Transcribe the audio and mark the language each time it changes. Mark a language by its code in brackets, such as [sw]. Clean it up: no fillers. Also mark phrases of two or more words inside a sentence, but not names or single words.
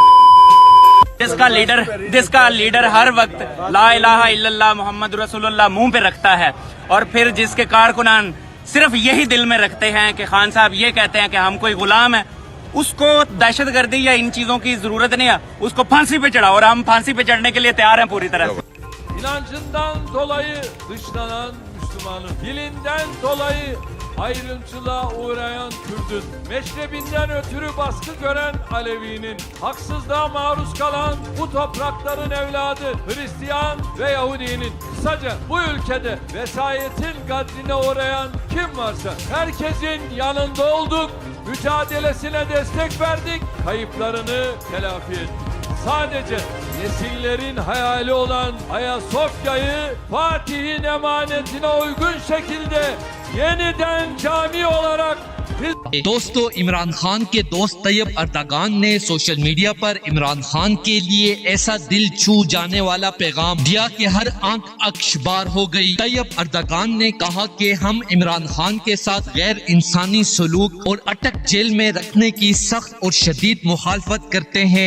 [ur] جس کا لیڈر ہر وقت [ar] لا إله إلا الله محمد رسول الله [ur] منہ پہ رکھتا ہے اور پھر جس کے کارکنان صرف یہی دل میں رکھتے ہیں کہ خان صاحب یہ کہتے ہیں کہ ہم کوئی غلام ہے، اس کو دہشتگردی یا ان چیزوں کی ضرورت نہیں ہے، اس کو پھانسی پہ چڑھاؤ اور ہم پھانسی پہ چڑھنے کے لیے تیار ہیں پوری طرح. [tr] İnancından dolayı dışlanan Müslümanın, dilinden dolayı ayrımcılığa uğrayan Kürdün, meşrebinden ötürü baskı gören Alevinin, haksızlığa maruz kalan bu toprakların evladı Hristiyan ve Yahudinin, kısaca bu ülkede vesayetin kadrine uğrayan kim varsa herkesin yanında olduk, mücadelesine destek verdik, kayıplarını telafi ettik. Sadece nesillerin hayali olan Ayasofya'yı Fatih'in emanetine uygun şekilde yeniden cami olarak [ur] دوستو، عمران خان کے دوست طیب اردگان نے [en] social media [ur] پر عمران خان کے لیے ایسا دل چھو جانے والا پیغام دیا کہ ہر آنکھ اشکبار ہو گئی. طیب اردگان نے کہا کہ ہم عمران خان کے ساتھ غیر انسانی سلوک اور اٹک جیل میں رکھنے کی سخت اور شدید مخالفت کرتے ہیں.